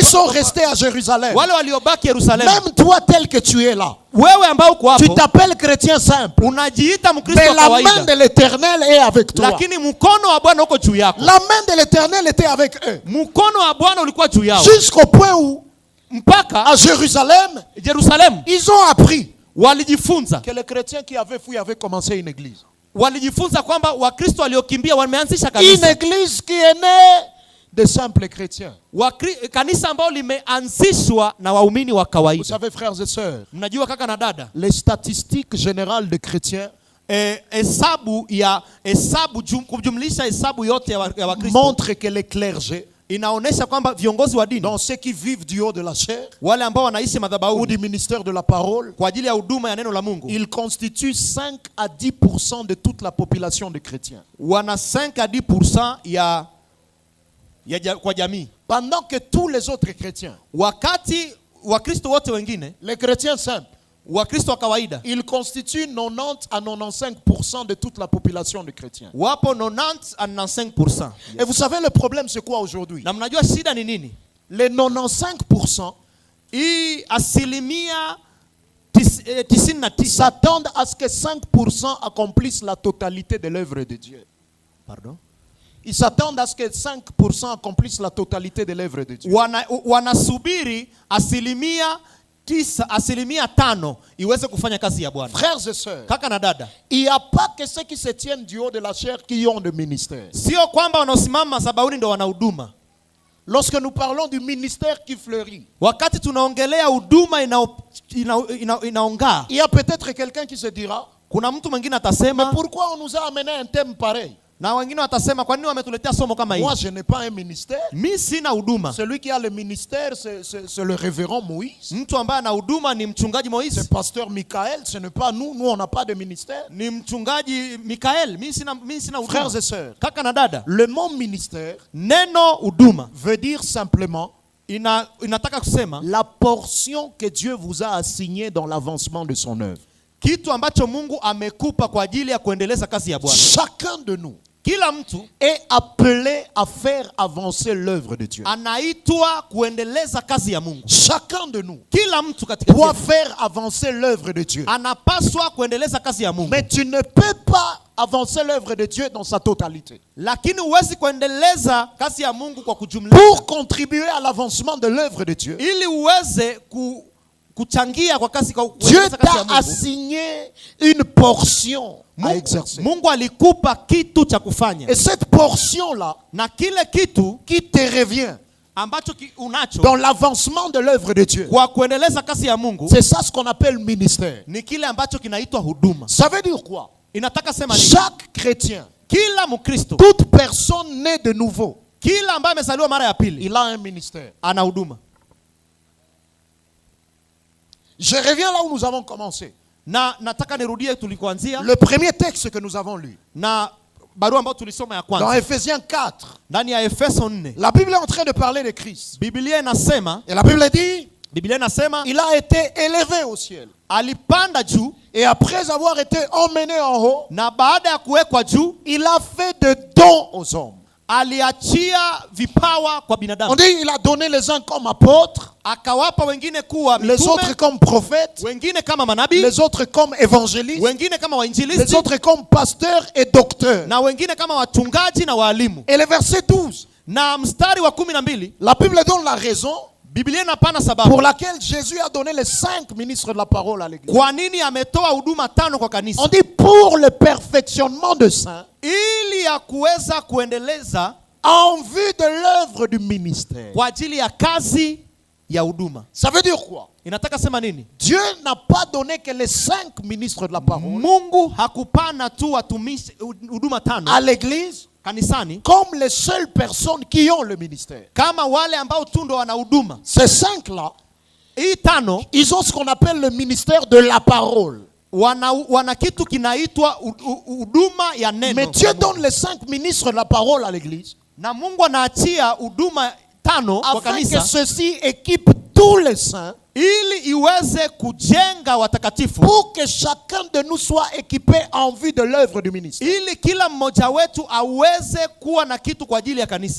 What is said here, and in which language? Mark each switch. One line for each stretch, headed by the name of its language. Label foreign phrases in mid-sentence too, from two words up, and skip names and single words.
French: qui sont restés à Jérusalem.
Swahili: wale waliobaki Yerusalemu.
French: Même toi tel que tu es là,
Swahili: Wewe ambao uko
French: tu
Swahili: hapo
French: t'appelles chrétien simple,
Swahili: unajiita Mkristo
French: mais
Swahili: wa
French: la main
Swahili: kawaida,
French: de l'Éternel est avec toi.
Swahili: lakini mkono wa Bwana uko juu yako.
French: La main de l'Éternel était avec eux.
Swahili: Mkono wa Bwana ulikuwa juu yao
French: Jusqu'au point où,
Swahili: mpaka
French: à Jérusalem,
Swahili: Yerusalemu
French: ils ont appris
Swahili: walijifunza
French: que les chrétiens qui avaient fui avaient commencé une église.
Swahili: walijifunza kwamba Wakristo waliokimbia wameanzisha
French: Une
Swahili: kanisa.
French: église qui est née de simples chrétiens.
Swahili: Kanisa ambalo limeanzishwa na waumini wa
French: Vous
Swahili: kawaida.
French: savez, frères et sœurs,
Swahili: Mnajua kaka na dada,
French: les statistiques générales des chrétiens
Swahili: kujumlisha hesabu yote ya Wakristo
French: montrent que les clergés,
Swahili: inaonesha kwamba viongozi wa dini,
French: dans ceux qui vivent du haut de la chair
Swahili: wale ambao wanaishi
French: ou
Swahili: madhabahuni
French: du ministère de la parole,
Swahili: kwa ajili ya huduma ya neno la Mungu,
French: ils constituent 5 à 10% de toute la population de chrétiens.
Swahili: wana 5 à 10% kwa jamii,
French: Pendant que tous les autres chrétiens,
Swahili: wakati Wakristo wote wengine,
French: les chrétiens simples,
Swahili: Wakristo wa kawaida,
French: ils constituent 90 à 95% de toute la population de chrétiens.
Swahili: wapo 90 à 95%.
French: Et vous savez le problème c'est quoi aujourd'hui?
Swahili: Na mnajua shida ni nini?
French: Les 95%
Swahili: Hii asilimia 99
French: s'attendent à ce que 5% accomplissent la totalité de l'œuvre de Dieu. Pardon? Ils s'attendent à ce que 5% accomplissent la totalité de l'œuvre de Dieu.
Swahili: Wanasubiri asilimia 5 iweze kufanya kazi ya Bwana.
French: Frères et sœurs,
Swahili: Kaka na dada,
French: il n'y a pas que ceux qui se tiennent du haut de la chair qui ont de ministère.
Swahili: sio kwamba wanaosimama madhabahuni ndio wana huduma.
French: Lorsque nous parlons du ministère qui fleurit,
Swahili: Wakati tunaongelea huduma inaongaa,
French: il y a peut-être quelqu'un qui se dira,
Swahili: kuna mtu mwingine
French: mais
Swahili: atasema,
French: pourquoi on nous a amené un thème pareil?
Swahili: na wengine watasema, kwa nini wametuletea somo kama hili?
French: Moi, je n'ai pas un ministère.
Swahili: Mimi sina huduma.
French: Celui qui a le ministère, c'est le révérend Moïse.
Swahili: Mtu ambaye ana huduma ni mchungaji Moise,
French: C'est pasteur Michael, ce n'est pas nous. Nous, on n'a pas de ministère.
Swahili: ni mchungaji Mikael. Mimi sina
French: Frères
Swahili: huduma.
French: et sœurs,
Swahili: Kaka na dada,
French: le mot ministère
Swahili: neno huduma
French: veut dire simplement
Swahili: inataka kusema
French: la portion que Dieu vous a assignée dans l'avancement de son œuvre.
Swahili: kitu ambacho Mungu amekupa kwa ajili ya kuendeleza kazi ya Bwana.
French: Chacun de nous
Swahili: Kila mtu
French: est appelé à faire avancer l'œuvre de Dieu.
Swahili: anaitwa kuendeleza kazi ya Mungu.
French: Chacun de nous
Swahili: Kila mtu katika
French: doit faire avancer l'œuvre de Dieu.
Swahili: anapaswa kuendeleza kazi ya Mungu.
French: Mais tu ne peux pas avancer l'œuvre de Dieu dans sa totalité.
Swahili: Lakini huwezi kuendeleza kazi ya Mungu kwa kujumlisha.
French: Pour contribuer à l'avancement de l'œuvre de Dieu,
Swahili: Ili uweze kuchangia kwa kazi, kwa
French: Dieu
Swahili: kuendeleza kazi ya
French: t'a
Swahili: Mungu.
French: assigné une portion à exercer.
Swahili: Mungu alikupa kitu cha kufanya.
French: Et cette portion-là,
Swahili: Na kile kitu
French: qui te revient
Swahili: ambacho unacho
French: dans l'avancement de l'œuvre de Dieu,
Swahili: kwa kuendeleza kazi ya Mungu,
French: c'est ça ce qu'on appelle ministère.
Swahili: ni kile ambacho kinaitwa huduma.
French: Ça veut dire quoi?
Swahili: Inataka sema nini?
French: Chaque chrétien,
Swahili: Kila Mkristo,
French: toute personne née de nouveau,
Swahili: kila ambaye amezaliwa mara ya pili
French: il a un ministère.
Swahili: ana huduma.
French: Je reviens là où nous avons commencé.
Swahili: Na nataka nirudie tulikoanzia
French: Le premier texte que nous avons lu,
Swahili: na barua ambayo tulisoma ya
French: dans
Swahili: kwanza
French: Ephésiens 4,
Swahili: ndani ya Efeso 4.
French: la Bible est en train de parler de Christ.
Swahili: Biblia inasema,
French: Et la Bible dit,
Swahili: Biblia inasema
French: il a été élevé au ciel.
Swahili: alipanda juu,
French: Et après avoir été emmené en haut,
Swahili: na baada ya kuwekwa juu
French: il a fait de dons aux hommes.
Swahili: aliachia vipawa kwa
French: On
Swahili: binadamu.
French: dit il a donné les uns comme apôtres,
Swahili: Akawapa wengine kuwa
French: les
Swahili: mitume,
French: autres comme prophètes,
Swahili: wengine kama manabii,
French: les autres comme évangélistes,
Swahili: wengine kama
French: les
Swahili: wainjilisti,
French: autres comme pasteurs et docteurs.
Swahili: na wengine kama wachungaji na walimu.
French: Et le verset 12,
Swahili: Na mstari wa 12
French: la Bible donne la raison
Swahili: Biblia inapana sababu
French: pour laquelle Jésus a donné les 5 ministres de la parole à l'église.
Swahili: kwa nini ametoa huduma 5 kwa kanisa.
French: On dit pour le perfectionnement de saints,
Swahili: Ili ya kuweza kuendeleza
French: en vue de l'œuvre du ministère.
Swahili: kwa ajili ya kazi ya huduma.
French: Ça veut dire quoi?
Swahili: Inataka sema nini?
French: Dieu n'a pas donné que les 5 ministres de la parole
Swahili: Mungu hakupana tu watumishi huduma 5
French: à l'église
Swahili: kanisani
French: comme les seules personnes qui ont le ministère.
Swahili: kama wale ambao tu ndo wana huduma.
French: Ces 5-là
Swahili: hii tano
French: ils ont ce qu'on appelle le ministère de la parole.
Swahili: wana kitu kinaitwa huduma ya neno.
French: Mais Dieu donne les 5 ministres de la parole à l'église.
Swahili: Na Mungu anaachia huduma tano kwa
French: Afin que
Swahili: kanisa
French: ceci équipe tous les saints.
Swahili: ili iweze kujenga watakatifu.
French: Pour que chacun de nous soit équipé en vue de l'œuvre du ministère.
Swahili: Ili kila mmoja wetu aweze kuwa na kitu kwa ajili ya kanisa.